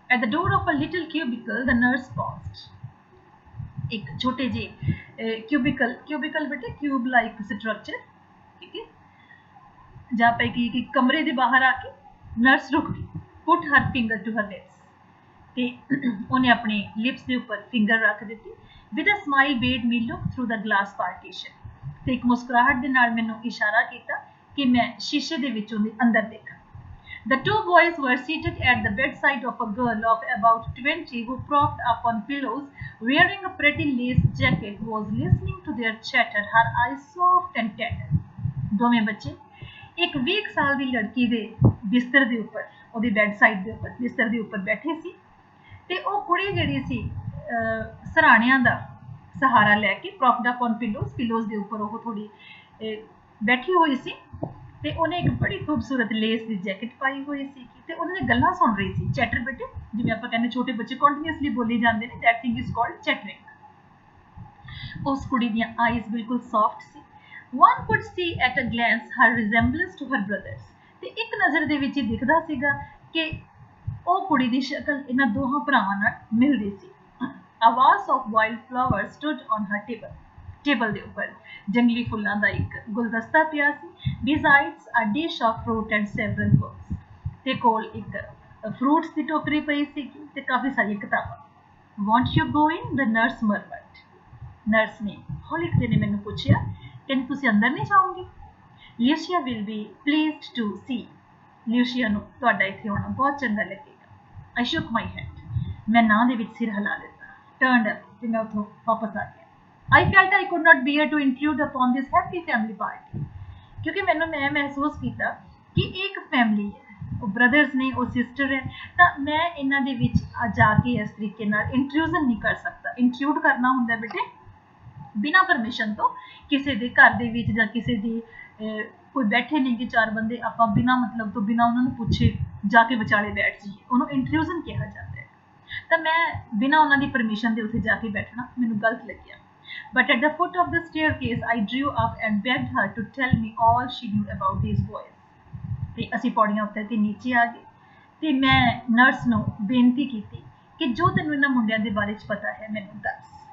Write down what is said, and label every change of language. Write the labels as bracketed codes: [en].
[en] At the door of a little cubicle, the nurse paused. [pa] ਇੱਕ ਛੋਟੇ ਜਿਹੇ cubicle ਬੇਟੇ ਕਿਊਬ ਲਾਈਕ ਸਟਰਕਚਰ, ਠੀਕ ਹੈ, ਜਾਂ ਪੈ ਕਿ ਕਮਰੇ ਦੇ ਬਾਹਰ ਆ ਕੇ ਨਰਸ ਰੁਕ ਗਈ. [en] Put her finger to her lips. [pa] ਤੇ ਉਹਨੇ ਆਪਣੇ ਲਿਪਸ ਦੇ ਉੱਪਰ ਫਿੰਗਰ ਰੱਖ ਦਿੱਤੀ. [en] With a smile bade me look through the glass partition. [pa] ਤੇ ਇੱਕ ਮੁਸਕਰਾਹਟ ਦੇ ਨਾਲ ਮੈਨੂੰ ਇਸ਼ਾਰਾ ਕੀਤਾ ਕਿ ਮੈਂ ਸ਼ੀਸ਼ੇ ਦੇ ਵਿੱਚੋਂ ਦੀ ਅੰਦਰ ਦੇਖਾਂ. [en] The two boys were seated at the bedside of a girl of about 20 who, propped up on pillows, wearing a pretty lace jacket, was listening to their chatter, her eyes soft and tender. [pa] ਦੋਵੇਂ ਬੱਚੇ ਇੱਕ 20 ਸਾਲ ਦੀ ਲੜਕੀ ਦੇ ਬਿਸਤਰ ਦੇ ਉੱਪਰ, ਉਹਦੀ ਬੈਡਸਾਈਡ ਦੇ ਉੱਪਰ ਬਿਸਤਰ ਦੇ ਉੱਪਰ ਬੈਠੇ ਸੀ, ਤੇ ਉਹ ਕੁੜੀ ਜਿਹੜੀ ਸੀ ਸਰਾਣਿਆਂ ਦਾ ਸਹਾਰਾ ਲੈ ਕੇ, [en] propped up on pillows [pa] ਦੇ ਉੱਪਰ ਉਹ ਥੋੜੀ ਬੈਠੀ ਹੋਈ ਸੀ, ਤੇ ਉਹਨੇ ਇੱਕ ਬੜੀ ਖੂਬਸੂਰਤ ਲੇਸ ਦੀ ਜੈਕਟ ਪਾਈ ਹੋਈ ਸੀ, ਤੇ ਉਹਨੇ ਗੱਲਾਂ ਸੁਣ ਰਹੀ ਸੀ. ਚੈਟਰ ਬੇਟੇ, ਜਿਵੇਂ ਆਪਾਂ ਕਹਿੰਦੇ ਛੋਟੇ ਬੱਚੇ ਕੰਟੀਨਿਊਸਲੀ ਬੋਲੀ ਜਾਂਦੇ ਨੇ, [en] that thing is called chattering. [pa] ਉਸ ਕੁੜੀ ਦੀਆਂ ਆਈਜ਼ ਬਿਲਕੁਲ soft ਸੀ. [en] One could see at a glance her resemblance to her brothers. [pa] ਤੇ ਇੱਕ ਨਜ਼ਰ ਦੇ ਵਿੱਚ ਹੀ ਦਿਖਦਾ ਸੀਗਾ ਕਿ ਉਹ ਕੁੜੀ ਦੀ ਸ਼ਕਲ ਇਹਨਾਂ ਦੋਹਾਂ ਭਰਾਵਾਂ ਨਾਲ ਮਿਲਦੀ ਸੀ. [en] A vase of wild flowers stood on her table. [pa] Table ਦੇ ਉੱਪਰ ਜੰਗਲੀ ਫੁੱਲਾਂ ਦਾ ਇੱਕ ਗੁਲਦਸਤਾ ਪਿਆ ਸੀ. [en] Besides a dish of fruit and several books. [pa] ਤੇ ਕੋਲ ਇੱਕ ਫਰੂਟਸ ਦੀ ਟੋਕਰੀ ਪਈ ਸੀ ਤੇ ਕਾਫੀ ਸਾਰੀਆਂ ਕਿਤਾਬਾਂ. [en] Want you go in? The nurse murmured. [pa] Nurse ਨੇ ਹੌਲੀ ਜਿਹੇ ਨੇ ਮੈਨੂੰ ਪੁੱਛਿਆ, ਕਹਿੰਦੀ ਤੁਸੀਂ ਅੰਦਰ ਨਹੀਂ ਜਾਓਗੇ? [en] Lucia will be pleased to see. [pa] Lucia ਨੂੰ ਤੁਹਾਡਾ ਇੱਥੇ ਆਉਣਾ ਬਹੁਤ ਚੰਗਾ ਲੱਗੇਗਾ. [en] I shook my head. [pa] ਮੈਂ ਨਾਂ ਦੇ ਵਿੱਚ ਸਿਰ ਹਿਲਾ ਦਿੱਤਾ. [en] Turned up [pa] ਤੇ ਮੈਂ ਉੱਥੋਂ ਵਾਪਸ ਆ ਗਿਆ. [en] I felt I could not bear to intrude upon this happy family party. [pa] ਕਿਉਂਕਿ ਮੈਂ ਮਹਿਸੂਸ ਕੀਤਾ ਕਿ ਇਹ ਇੱਕ ਫੈਮਿਲੀ ਹੈ, ਉਹ ਬ੍ਰਦਰਸ ਨੇ, ਉਹ ਸਿਸਟਰ ਹੈ, ਤਾਂ ਮੈਂ ਇਹਨਾਂ ਦੇ ਵਿੱਚ ਜਾ ਕੇ ਇਸ ਤਰੀਕੇ ਨਾਲ ਇੰਟਰੂਜ਼ਨ ਨਹੀਂ ਕਰ ਸਕਦਾ. ਇੰਟਰੂਡ ਕਰਨਾ ਹੁੰਦਾ ਬੇਟੇ ਬਿਨਾਂ ਪਰਮਿਸ਼ਨ ਤੋਂ, ਕਿਸੇ ਦੇ ਘਰ ਦੇ ਵਿੱਚ ਜਾਂ ਕਿਸੇ ਦੀ ਕੋਈ ਬੈਠੇ ਨਹੀਂ ਕਿ ਚਾਰ ਬੰਦੇ, ਆਪਾਂ ਬਿਨਾਂ ਮਤਲਬ ਤੋਂ, ਬਿਨਾਂ ਉਹਨਾਂ ਨੂੰ ਪੁੱਛੇ ਜਾ ਕੇ ਵਿਚਾਲੇ ਬੈਠ ਜਾਈਏ, ਉਹਨੂੰ ਇੰਟਰੂਜ਼ਨ ਕਿਹਾ ਜਾਂਦਾ ਹੈ. ਤਾਂ ਮੈਂ ਬਿਨਾਂ ਉਹਨਾਂ ਦੀ ਪਰਮਿਸ਼ਨ ਦੇ ਉੱਥੇ ਜਾ ਕੇ ਬੈਠਣਾ ਮੈਨੂੰ ਗਲਤ ਲੱਗਿਆ. [en] But at the foot of the staircase, I drew up and begged her to tell me all she knew about these boys. [pa] ਤੇ ਅਸੀਂ ਪੌੜੀਆਂ ਉੱਤੇ ਤੇ ਨੀਚੇ ਆ ਗਏ ਤੇ ਮੈਂ ਨਰਸ ਨੂੰ ਬੇਨਤੀ ਕੀਤੀ ਕਿ ਜੋ ਤੈਨੂੰ ਇਹਨਾਂ ਮੁੰਡਿਆਂ ਦੇ ਬਾਰੇ 'ਚ ਪਤਾ ਹੈ ਮੈਨੂੰ ਦੱਸ।